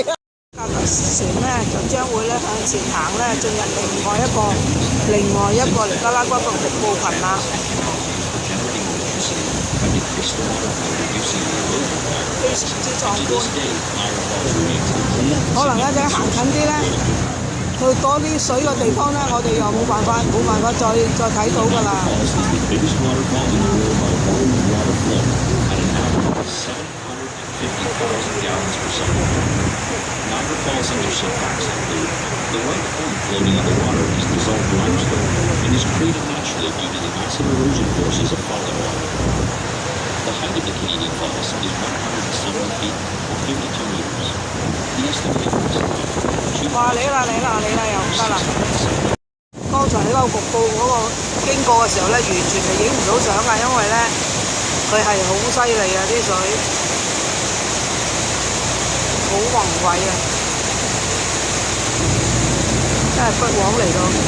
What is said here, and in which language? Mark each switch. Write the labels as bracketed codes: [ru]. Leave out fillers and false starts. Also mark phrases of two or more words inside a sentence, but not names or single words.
[yue] 船咧就將會咧向前行咧，進入另外一個尼加拉瓜嘅瀑布群啦。非常之壯觀。可能一陣行近啲咧，去多啲水嘅地方咧，我哋又冇辦法再睇到㗎啦。 [en] Niagara Falls intersect facts include the white foam floating in the water is dissolved limestone and is created naturally due to the massive erosion forces of falling water. The height of the Canadian Falls is 170 feet or 52 meters. The estimated distance [yue] 哇！嚟啦又唔得啦！剛才喺個瀑布嗰個經過嘅時候咧，完全係影唔到相㗎，因為咧佢係好犀利啊啲水。好宏偉啊！真係不枉嚟到。